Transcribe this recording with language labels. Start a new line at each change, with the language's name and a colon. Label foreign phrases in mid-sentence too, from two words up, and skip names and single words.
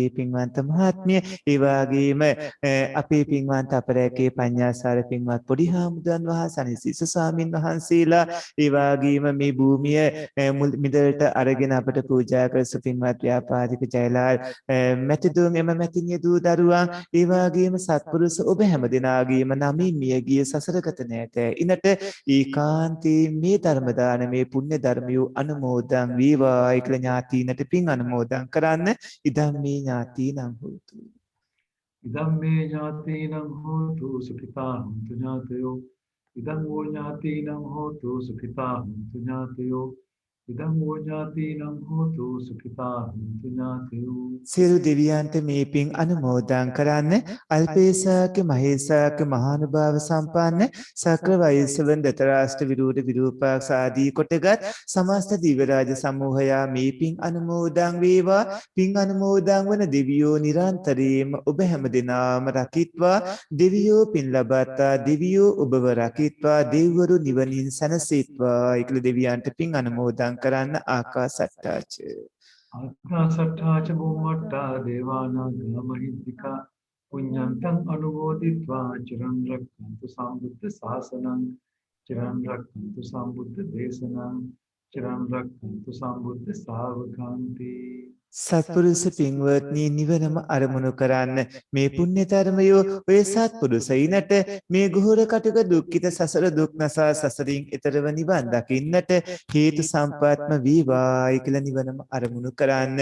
Sinhala: පින්වන්ත මහත්මිය, ඒ වගේම අපේ පින්වන්ත අපරැකේ පඤ්ඤාසාර පින්වත් පොඩි හාමුදුරන් වහන්සේ, අනිසිස ස්වාමින් වහන්සේලා, ඒ වගේම මේ භූමිය මිදලට අරගෙන අපට පූජා කර සුපින්වත් ව්‍යාපාරික ජයලාල් මැතිතුන්, එම මැතිණිය දූ දරුවන්, ඒ වගේම සත්පුරුෂ ඔබ හැමදෙනාගේම නමින් මියගිය සසරගත නැත ඉනට ඒකාන්තයෙන් මේ ධර්ම දානමේ පුණ්‍ය ධර්මිය අනුමෝදන් වේවායි කියලා ඥාතීනට පින් අනුමෝදන් කරන්න.
Pali: ඉදම් මේ ඥාතීනං හෝතු. ඉදම් මේ ඥාතීනං හෝතු සුඛිතා හුන්තු ඥාතයෝ. ඉදම් වූ ඥාතීනං හෝතු සුඛිතා හුන්තු ඥාතයෝ. ඉදම් වූ ඥාතීනං හෝතු සුඛිතා හුන්තු ඥාතයෝ.
Sinhala: සියලු දෙවියන්ට මේ පින් අනුමෝදන් කරන්න. අල්පේසාක මහේසාක මහානුභාව සම්පන්න සක්‍ර වෛශ්‍රවන් දතරාෂ්ට විරූඪ විරූපාක්ෂ ආදී කොටගත් සමස්ත දිව්‍ය රාජ සමූහයා මේ පින් අනුමෝදන් වේවා. පින් අනුමෝදන් වන දෙවියෝ නිරන්තරයෙන්ම ඔබ හැමදෙනාම රකිත්වා. දෙවියෝ පින් ලබත්තා. දෙවියෝ ඔබව රකිත්වා. දෙවිවරු නිවනින් සැනසෙත්වා. ඒකල දෙවියන්ට පින් අනුමෝදන් කරන්න.
Pali: ආකාසට්ටාච ආකාසට්ටාච බුම්මට්ටා දේවානාගා මහිද්దికා පුඤ්ඤන්තං අනුමෝදිत्वा චිරං රක්ඛන්තු සම්බුද්ධ ශාසනං චිරං රක්ඛන්තු සම්බුද්ධ දේශනං චිරං රක්ඛන්තු සම්බුද්ධ ශාවකාන්ති.
Sinhala: සත්පුරුෂ පින්වත්නි, නිවනම අරමුණු කරන්න. මේ පුණ්‍ය ධර්මයෝ ඔය සත්පුරුෂයිනට මේ ගුහුර කටුක දුක්ඛිත සසර දුක් නසා සසරින් එතරව නිවන් දකින්නට හේතු සම්පත්ම වේවායි කියලා නිවනම අරමුණු කරන්න.